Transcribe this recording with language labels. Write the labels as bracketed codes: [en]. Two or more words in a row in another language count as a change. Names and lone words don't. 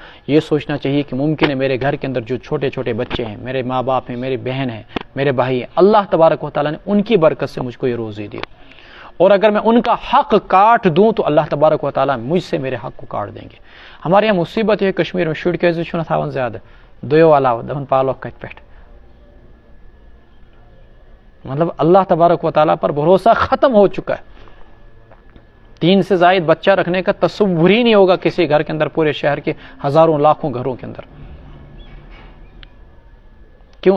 [ur] یہ سوچنا چاہیے کہ ممکن ہے میرے گھر کے اندر جو چھوٹے چھوٹے بچے ہیں، میرے ماں باپ ہیں، میری بہن ہیں، میرے بھائی ہیں، اللہ تبارک و تعالیٰ نے ان کی برکت سے مجھ کو یہ روزی دی، اور اگر میں ان کا حق کاٹ دوں تو اللہ تبارک و تعالیٰ مجھ سے میرے حق کو کاٹ دیں گے. ہمارے یہاں مصیبت ہے کشمیر میں [ks] شُڑ کیسے چھُنہ تھاون زیادہ دویو علاوہ دپن پالو کتھ پٮ۪ٹھ. [ur] مطلب اللہ تبارک و تعالیٰ پر بھروسہ ختم ہو چکا ہے. 3 سے زائد بچہ رکھنے کا تصور ہی نہیں ہوگا کسی گھر کے اندر، پورے شہر کے ہزاروں لاکھوں گھروں کے اندر. کیوں؟